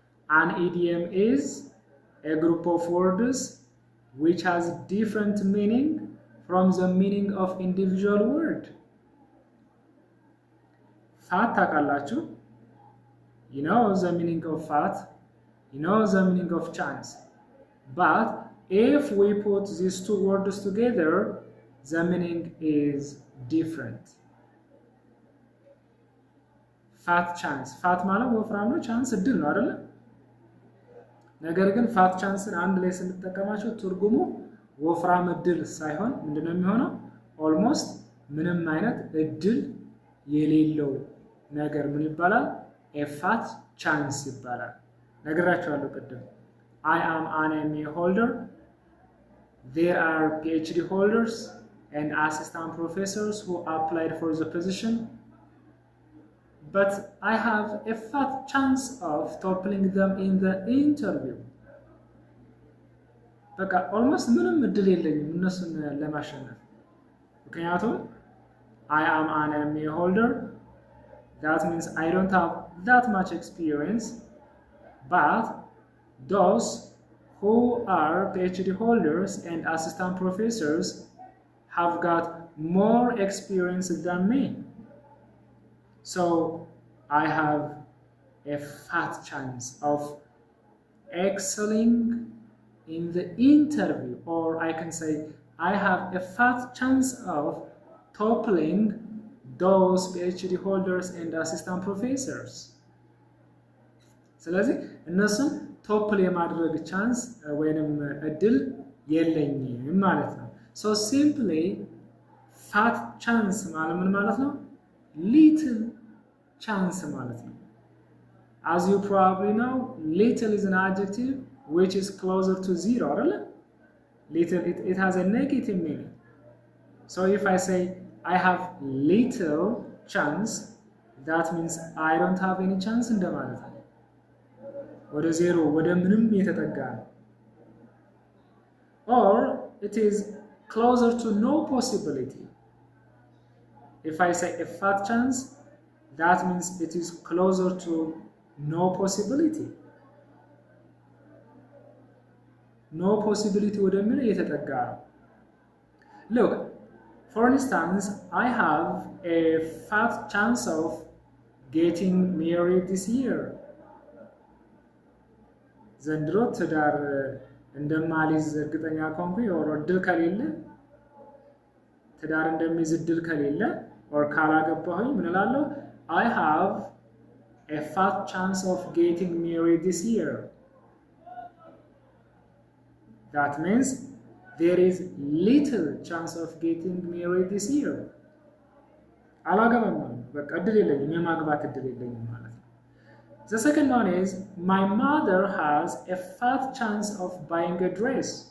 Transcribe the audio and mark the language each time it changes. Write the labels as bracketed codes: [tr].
[en] An idiom is a group of words which has different meaning from the meaning of individual word. [am] ፋት ታውቃላችሁ? [en] You know the meaning of fat, you know the meaning of chance. But if we put these two words together, the meaning is different. Fat chance. [am] Fat ማለት ወፍራም ነው፣ ቻንስ እድል ነው አይደል? ነገር ግን ፋት ቻንስን አንድ ላይ ስንጠቀማቸው ትርጉሙ ወፍራም እድል ሳይሆን ምንድነው የሚሆነው? ኦልሞስት ምንም አይነት እድል የሌለው ነገር ምን ይባላል? [en] a fat chance [am] ይባላል። ነግራችኋለሁ ቅድም። [en] I am an MA holder. There are PhD holders and assistant professors who applied for the position. But I have a fat chance of toppling them in the interview. [am] በቃ ኦልሞስት ምንም እድል የለኝም እነሱን ለማሸነፍ። ምክንያቱም [en] I am an MA holder. That means I don't have that much experience. But those who are PhD holders and assistant professors have got more experience than me. So I have a fat chance of excelling in the interview, or I can say I have a fat chance of toppling those PhD holders and assistant professors. [am] ስለዚህ እነሱን ቶፕል የማድረግ ቻንስ ወይንም እድል የለኝም ማለት ነው። [en] So simply fat chance [am] ማለት ምን ማለት ነው? [en] Little chance [am] ማለት ነው። [en] As you probably know, little is an adjective which is closer to zero, አይደል? Little, it has a negative meaning. So if I say I have little chance, that means I don't have any chance [am] እንደማለት ነው። ወደ ዜሮ ወደ ምንም የተጠጋ ነው። [en] Or it is closer to no possibility. If I say a fat chance, that means it is closer to no possibility. No possibility [am] ወደሚል የተጠጋ ነው። [en] Look, for instance, I have a fat chance of getting married this year. [am] ዘንድሮ ትዳር እንደማልይዝ እርግጠኛ ከሆንኩኝ or እድል ከሌለ ትዳር እንደሚይዝ እድል ከሌለ or ካላገባሁኝ ምን እላለሁ? [en] I have a fat chance of getting married this year. That means there is little chance of getting married this year. [am] አላገባም ማለት በቃ እድል የለኝም፣ የማግባት እድል የለኝም ማለት ነው። [en] The second one is my mother has a fat chance of buying a dress.